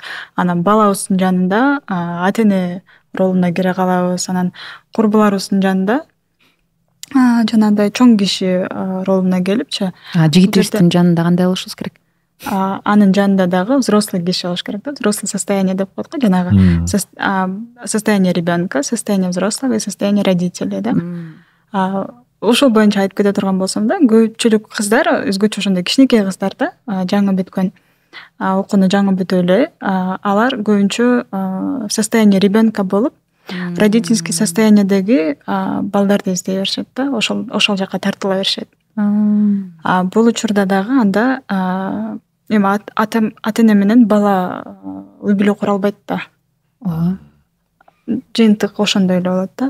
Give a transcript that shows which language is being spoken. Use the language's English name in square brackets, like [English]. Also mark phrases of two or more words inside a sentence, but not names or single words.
[Kyrgyz] Анан балабыздын жанында ата эне ролуна кире калабыз. Анан курбуларыбыздын жанында жанагындай чоң киши ролуна келипчи. Жигитибиздин жанында кандай болушубуз керек? Анын жанында дагы взрослый киши болуш керек да. [Russian] Взрослый состояние [Kyrgyz] деп коет го, жанагы [Russian] состояние ребенка, состояние взрослого и состояние родителей да. [Kyrgyz] Ошол боюнча айтып кете турган болсом да, көпчүлүк кыздар, өзгөчө ошондой кичинекей кыздар да, жаңы бүткөн, окууну жаңы бүтүп эле, алар көбүнчө [Russian] в состоянии ребенка [Kyrgyz] болуп, [Russian] родительский состояниедеги [Kyrgyz] балдарды издей беришет да, ошол жака тартыла беришет. Бул учурда дагы анда эми ата эне менен бала үй бүлө кура албайт да. Жыйынтык ошондой эле болот да.